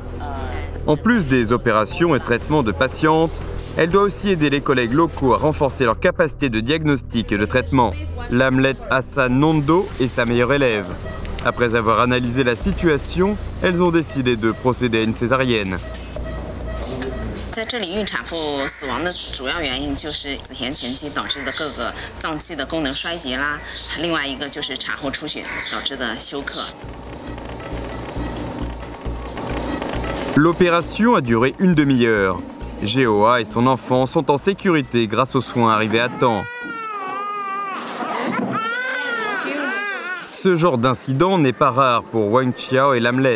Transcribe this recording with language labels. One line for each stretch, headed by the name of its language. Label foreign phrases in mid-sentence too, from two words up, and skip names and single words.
French: En plus des opérations et traitements de patientes, elle doit aussi aider les collègues locaux à renforcer leur capacité de diagnostic et de traitement. Lamlet Hassan Nondo est sa meilleure élève. Après avoir analysé la situation, elles ont décidé de procéder à une césarienne.
Chinese: 在这里孕产妇死亡的主要原因就是子痫前期导致的各个脏器的功能衰竭啦，另外一个就是产后出血导致的休克。
French: L'opération a duré une demi-heure. GOA et son enfant sont en sécurité grâce aux soins arrivés à temps. Ce genre d'incident n'est pas rare pour Wang Qiao et Lamlet.